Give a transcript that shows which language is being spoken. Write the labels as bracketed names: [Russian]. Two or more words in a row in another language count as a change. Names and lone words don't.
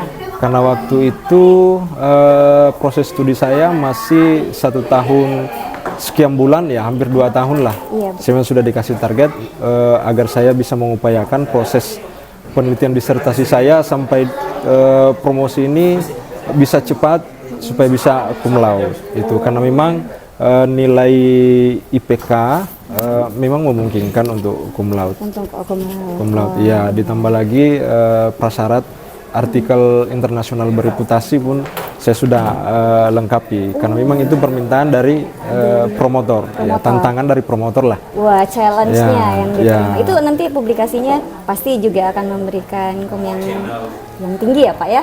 [Indonesian] Karena waktu itu proses studi saya masih 1 tahun sekian bulan ya, hampir 2 tahun lah. Iya, saya sudah dikasih target agar saya bisa mengupayakan proses penelitian disertasi saya sampai promosi ini bisa cepat supaya bisa [Latin] cum laude [Indonesian] itu karena memang nilai IPK memang memungkinkan untuk [Latin] cum laude. [Indonesian] Untuk [Latin] cum laude. Cum laude, [Indonesian] ya ditambah lagi prasyarat artikel internasional bereputasi pun saya sudah lengkapi karena memang itu permintaan dari promotor, ya tantangan dari promotor lah. Wah, challenge-nya yang diterima. Ya. Itu nanti publikasinya pasti juga akan memberikan yang tinggi ya Pak ya?